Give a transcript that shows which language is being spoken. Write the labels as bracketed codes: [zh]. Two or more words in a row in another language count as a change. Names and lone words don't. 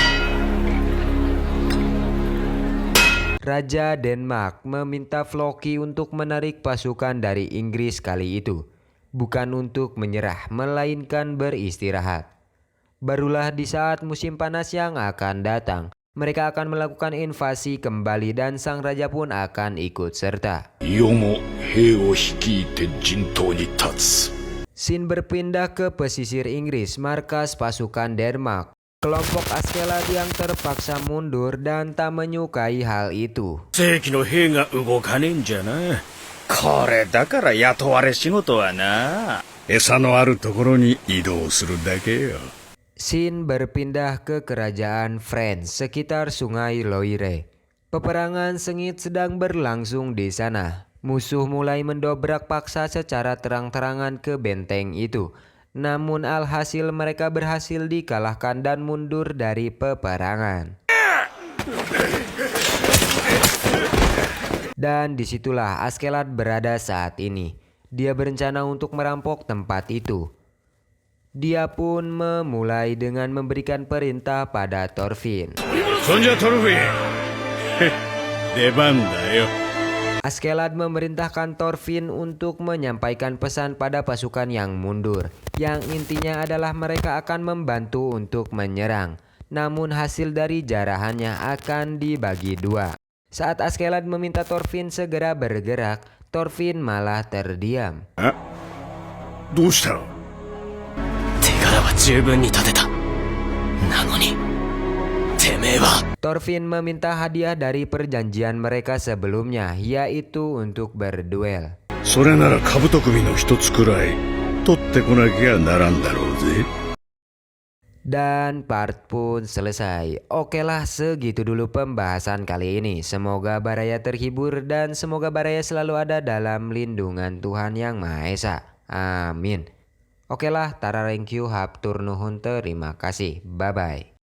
[id] Raja Denmark meminta Floki untuk menarik pasukan dari Inggris kali itu. Bukan untuk menyerah, melainkan beristirahat. Barulah di saat musim panas yang akan datang, mereka akan melakukan invasi kembali dan sang raja pun akan ikut serta. [ja] 世も兵を率いて陣頭に立つ。 [id] Scene berpindah ke pesisir Inggris, markas pasukan Denmark. Kelompok Askeladd yang terpaksa mundur dan tak menyukai hal itu. [ja] 正規の兵が動かねえんじゃな。これだから雇われ仕事はな。餌のあるところに移動するだけよ。 [id] Scene berpindah ke kerajaan France sekitar sungai Loire. Peperangan sengit sedang berlangsung di sana. Musuh mulai mendobrak paksa secara terang-terangan ke benteng itu. Namun alhasil mereka berhasil dikalahkan dan mundur dari peperangan. Dan disitulah Askeladd berada saat ini. Dia berencana untuk merampok tempat itu. Dia pun memulai dengan memberikan perintah pada Thorfinn. [ja] そんじゃトルフィン出番だよ。 [id] Askeladd memerintahkan Thorfinn untuk menyampaikan pesan pada pasukan yang mundur, yang intinya adalah mereka akan membantu untuk menyerang. Namun hasil dari jarahannya akan dibagi dua. Saat Askeladd meminta Thorfinn segera bergerak, Thorfinn malah terdiam. [ja] どうした？手柄は十分に立てた。なのに、てめえは。 [id] Thorfinn meminta hadiah dari perjanjian mereka sebelumnya, yaitu untuk berduel. [ja] それなら兜首の一つくらい取ってこなきゃならんだろうぜ。 [id] Dan part pun selesai. Okelah, segitu dulu pembahasan kali ini. Semoga Baraya terhibur dan semoga Baraya selalu ada dalam lindungan Tuhan Yang Maha Esa. Amin. Okelah, tara [en] thank you, [su] haptur nuhun, [id] terima kasih. Bye-bye.